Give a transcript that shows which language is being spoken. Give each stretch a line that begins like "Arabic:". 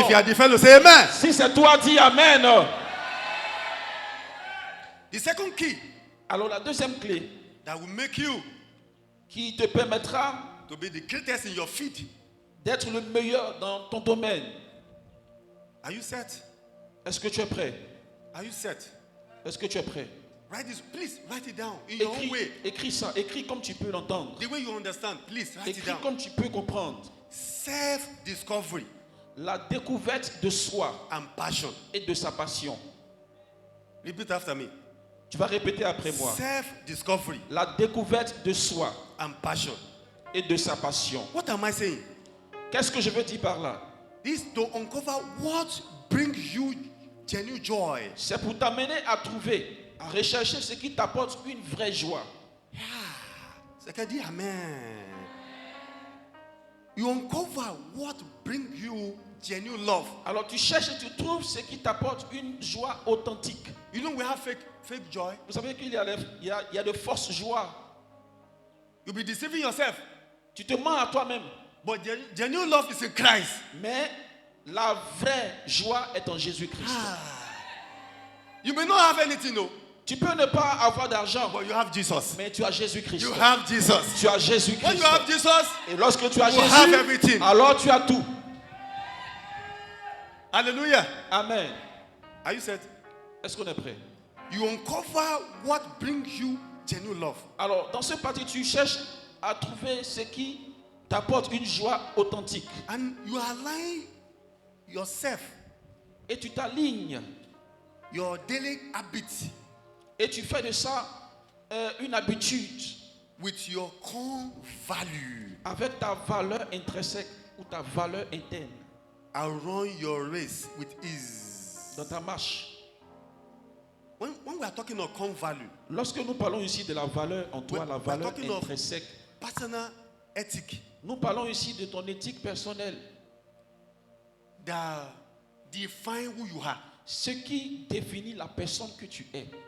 English: If you are the fellow, say amen.
French: Si c'est toi, dis Amen.
English: The second key
French: Alors la deuxième clé
English: that will make you
French: qui te permettra
English: to be the greatest in your field.
French: d'être le meilleur dans ton domaine.
English: Are you set?
French: Est-ce que tu es prêt?
English: Are you set?
French: Est-ce que tu es prêt?
English: Write this, please write it down in your own way.
French: Écris ça, écris comme tu peux l'entendre.
English: The way you understand, please write it
French: Écris
English: down.
French: comme tu peux comprendre.
English: Self-discovery
French: La découverte de soi
English: and passion.
French: et de sa passion.
English: Repeat after me.
French: Tu vas répéter après moi.
English: Self-discovery
French: La découverte de soi
English: and passion.
French: et de sa passion.
English: What am I saying?
French: Qu'est-ce que je veux dire par là?
English: This to uncover what brings you genuine joy.
French: C'est pour t'amener à trouver, à rechercher ce qui t'apporte une vraie joie. C'est qu'à dire amen.
English: You uncover what brings you genuine love.
French: Alors tu cherches et tu trouves ce qui t'apporte une joie authentique.
English: You know we have fake joy.
French: Vous savez qu'il y a de fausses joies.
English: You'll be deceiving yourself.
French: Tu te mens à toi-même.
English: But genuine love is in Christ.
French: Mais la vraie joie est en Jésus-Christ.
English: You may not have anything, no,
French: Tu peux ne pas avoir d'argent,
English: but you have Jesus.
French: mais tu as Jésus-Christ.
English: You have Jesus.
French: Tu as
English: When
French: Jésus-Christ.
English: you have Jesus,
French: Et lorsque tu as
English: you have
French: Jésus,
English: everything.
French: alors tu as tout.
English: Hallelujah. Amen. Are you set?
French: Est-ce qu'on est prêt?
English: You uncover what brings you genuine love.
French: Alors, dans ce parti, tu cherches à trouver ce qui t'apporte une joie authentique.
English: And you align yourself,
French: Et tu t'alignes.
English: your daily habits,
French: Et tu fais de ça une habitude
English: with your core value.
French: avec ta valeur intrinsèque ou ta valeur interne
English: And run your race with ease.
French: dans ta marche.
English: When we are talking of core value,
French: Lorsque nous parlons ici de la valeur en toi,
English: We're
French: la valeur
English: talking of-
French: intrinsèque,
English: personal ethic
French: nous parlons ici de ton éthique personnelle,
English: that define who you are.
French: ce qui définit la personne que tu es.